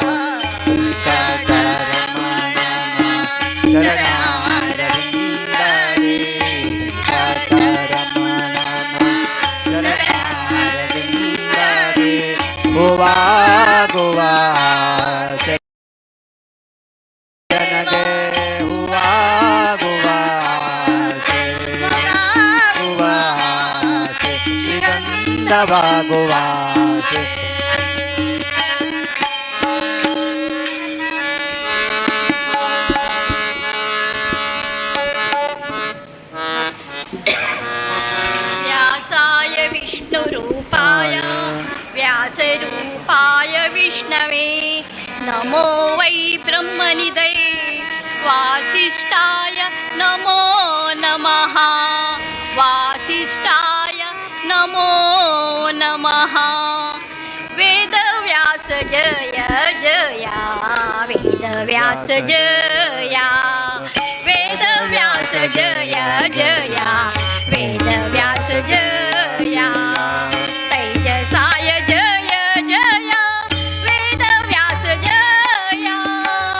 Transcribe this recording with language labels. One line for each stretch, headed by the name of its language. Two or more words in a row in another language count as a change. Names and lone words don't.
Kannada: ವೆಂಕಟರಮಣನ ಚರಣಾರವಿಂದದಿ ವೆಂಕಟರಮಣನ ಚರಣಾರವಿಂದದಿ ಹೂವಾಗುವಾಸೆ ನನಗೆ ಹೂವಾಗುವಾಸೆ ಹೂವಾಸೆ ಶ್ರೀಗಂಧವಾಗುವಾಸೆ
Sanskrit: व्यासाय विष्णुरूपाय व्यासरूपाय विष्णवे नमो वै ब्रह्मनिधये वासिष्ठाय नमो नमः वासिष्ठाय नमो नमः वेदव्यास जय जय वेदव्यास जय वेदव्यास जय जय वेदव्यास जय तैजसाय जय जय वेदव्यास जय